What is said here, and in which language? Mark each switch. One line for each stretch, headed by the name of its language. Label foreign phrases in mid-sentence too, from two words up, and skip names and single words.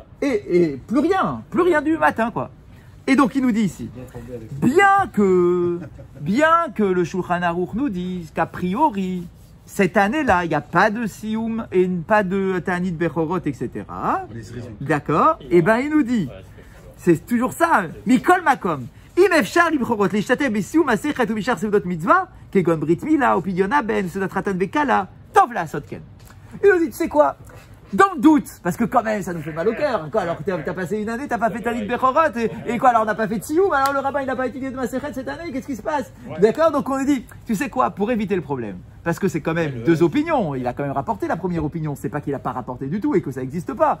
French: et plus rien du matin, quoi. Et donc il nous dit ici, bien que le Shulchan Aruch nous dise qu'a priori, cette année-là, il n'y a pas de sioum et pas de
Hebrew: תענית בכורות,
French: etc. D'accord? Et ben il nous dit, Voilà, c'est c'est toujours ça,
Hebrew: מכל מקום. אם אפשר לבחורות להשתתף בסיום מסכת ובשאר סעודות מצווה, כגון ברית מילה או פדיון הבן, סעודת חתן וכלה, טוב לעשות כן.
French: Il nous dit, tu sais quoi? Dans le doute, parce que quand même, ça nous fait mal au cœur. Quoi, alors que t'as passé une année, t'as pas fait
Hebrew: תענית בכורות,
French: et quoi, alors on n'a pas fait de sioum, alors le rabbin il n'a pas étudié de Masechet cette année, qu'est-ce qui se passe? D'accord? Donc on lui dit, tu sais quoi, pour éviter le problème, parce que c'est quand même deux opinions, il a quand même rapporté la première opinion, c'est pas qu'il a pas rapporté du tout et que ça n'existe pas.